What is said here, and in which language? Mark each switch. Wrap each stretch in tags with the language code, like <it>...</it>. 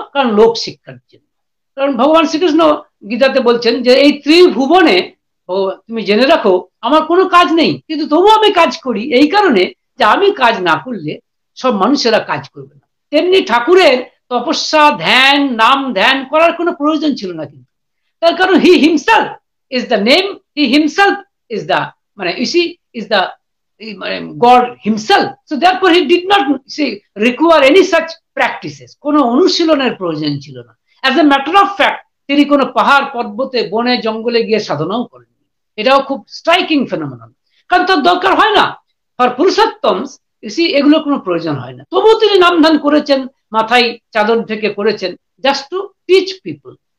<bn>কারণ লোক শিক্ষার জন্য। কারণ ভগবান শ্রীকৃষ্ণ গীতাতে বলছেন যে এই ত্রিভুবনে তুমি জেনে রাখো আমার কোনো কাজ নেই, কিন্তু তবু আমি কাজ করি এই কারণে যে আমি কাজ না করলে সব মানুষেরা কাজ করবে না। তেমনি ঠাকুরের তপস্যা, ধ্যান, নাম ধ্যান করার কোনো প্রয়োজন ছিল না, কিন্তু তার কারণ</bn> <en>He himself is the name, he himself is the মানে is the God himself. So therefore he did not require any such practices.</en> <bn>কোনো অনুশীলনের প্রয়োজন ছিল না।</bn> <en>As a matter of fact,</en> <bn>তিনি কোনো পাহাড় পর্বতে বনে জঙ্গলে গিয়ে সাধনাও করেননি। এটাও খুব স্ট্রাইকিং ফেনোমেনন, কারণ তার দরকার হয় না। ফর পুরুষোত্তমস এগুলো কোনো প্রয়োজন হয় না, তবুও তিনি নামধান করেছেন, মাথায় চাদর থেকে করেছেন,</bn> <en>Just to teach people.</en>